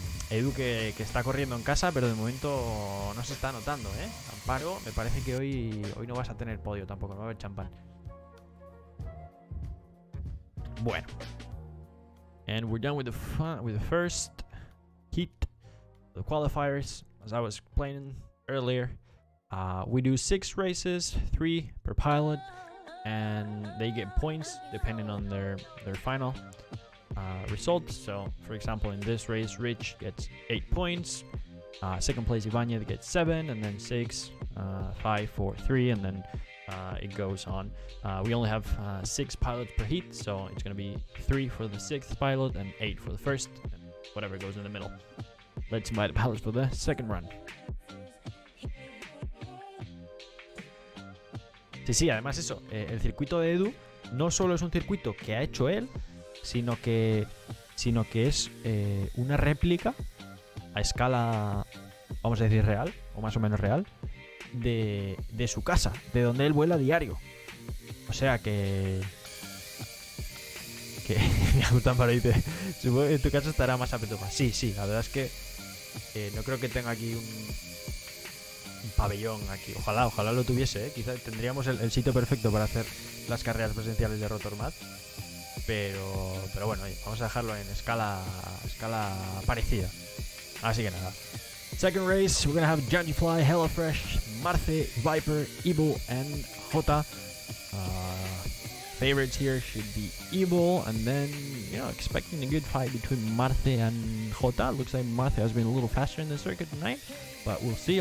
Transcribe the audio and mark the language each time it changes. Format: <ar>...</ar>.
<es>Edu que está corriendo en casa, pero de momento no se está notando, ¿eh? Amparo, me parece que hoy no vas a tener podio tampoco, no va a haber champán. Bueno.</es> <en>And we're done with the first heat, the qualifiers. As I was explaining earlier, we do 6 races, 3 per pilot, and they get points depending on their final results. So, for example, in this race, Rich gets 8 points. Second place, Ibanez gets 7, and then 6, 5, 4, 3, and then it goes on. We only have 6 pilots per heat, so it's going to be 3 for the 6th pilot and 8 for the first, and whatever goes in the middle. Let's invite the pilots for the second run.</en> <es>Sí, además eso, el circuito de Edu no solo es un circuito que ha hecho él, sino que sino que es una réplica a escala, vamos a decir real, o más o menos real, de su casa, de donde él vuela a diario. O sea que me gustan para irte. Supongo que en tu casa estará más apetitosa. Sí, la verdad es que no creo que tenga aquí un pabellón aquí. Ojalá lo tuviese, ¿eh? Quizá tendríamos el sitio perfecto para hacer las carreras presenciales de Rotormaz. Pero bueno, vamos a dejarlo en escala parecida. Así que nada.</es> <en>Second race, we're gonna have Jungifly, HelloFresh, Marce, Viper, Evil, and Jota. Favorites here should be Evil, and then, expecting a good fight between Marce and Jota. Looks like Marce has been a little faster in the circuit tonight, but we'll see.</en>